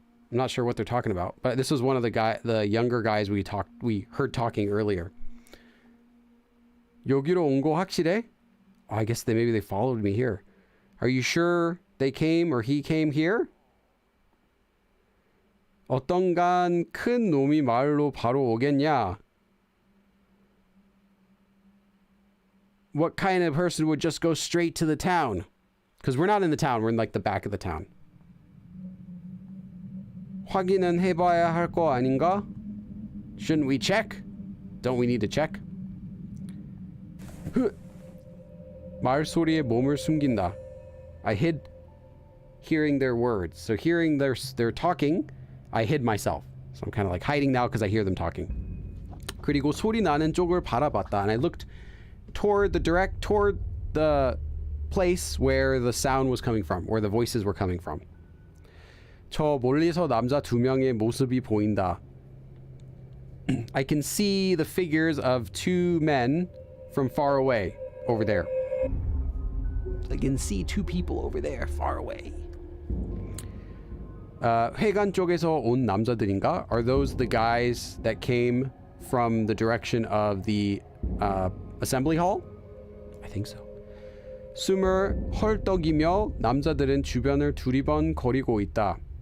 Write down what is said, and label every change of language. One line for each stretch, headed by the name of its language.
English: I'm not sure what they're talking about, but this was one of the younger guys we heard talking earlier.
Korean: 여기로 온 거 확실해?
English: Oh, I guess maybe they followed me here. Are you sure they came or he came here?
Korean: 어떤간 큰 놈이 마을로 바로 오겠냐?
English: What kind of person would just go straight to the town? Because we're not in the town, we're in like the back of the town.
Korean: 확인은 해봐야 할 거 아닌가?
English: Shouldn't we check? Don't we need to check?
Korean: 말 소리에 몸을 숨긴다.
English: I hid hearing their words. So hearing their talking, I hid myself. So I'm kind of like hiding now because I hear them talking.
Korean: 그리고 소리 나는 쪽을 바라봤다.
English: And I looked toward the place where the sound was coming from, where the voices were coming from.
Korean: 저 멀리서 남자 두 명의 모습이 보인다.
English: I can see the figures of two men from far away over there. I can see two people over there far away.
Korean: 회관 쪽에서 온 남자들인가?
English: Are those the guys that came from the direction of the assembly hall? I think so.
Korean: 숨을 헐떡이며 남자들은 주변을 두리번 거리고 있다.